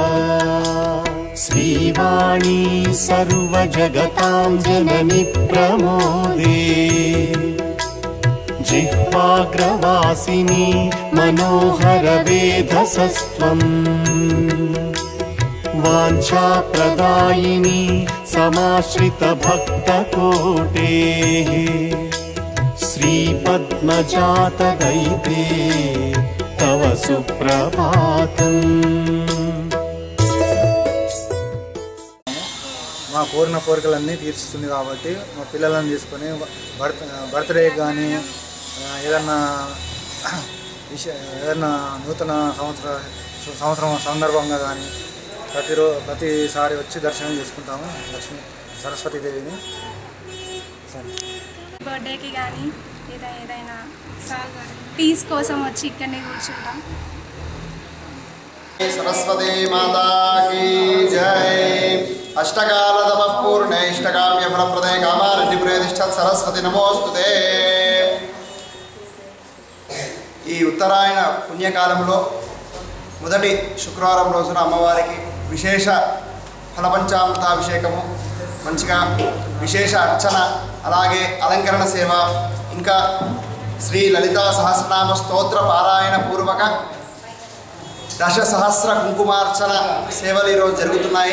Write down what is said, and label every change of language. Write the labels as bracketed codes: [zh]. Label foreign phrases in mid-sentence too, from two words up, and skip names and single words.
[sa] श्रीवाणी सर्वजगतां जननि प्रमोदे जिह्वाग्रवासिनी मनोहर वेधसस्त्वम् वाञ्छाप्रदायिनी समाश्रित भक्तकोटेः श्रीपद्मजात दैते तव सुप्रभातम्। [te] మా కోరిన కోరికలన్నీ తీర్చుతుంది కాబట్టి మా పిల్లలను తీసుకొని బర్త్డే కానీ ఏదన్నా నూతన సంవత్సరం సందర్భంగా కానీ ప్రతిసారి వచ్చి దర్శనం చేసుకుంటాము లక్ష్మీ సరస్వతీదేవిని. బర్త్డేకి కానీ ఏదైనా పీస్ కోసం వచ్చి ఇక్కడనే కూర్చుంటాం. [hi] सरस्वती माता की जय। [sa] अष्टकाल तपः पूर्णे इष्टकाम्य फलप्रदे कामारेड्डिपुरे तिष्ठत् सरस्वती नमोस्तुते। [te] ఈ ఉత్తరాయణ పుణ్యకాలంలో మొదటి శుక్రవారం రోజున అమ్మవారికి విశేష ఫలపంచామృతాభిషేకము, మంచిగా విశేష అర్చన, అలాగే అలంకరణ సేవ, ఇంకా శ్రీ లలితా సహస్రనామ స్తోత్ర పారాయణ పూర్వక దశ సహస్ర కుంకుమార్చన సేవలు ఈరోజు జరుగుతున్నాయి.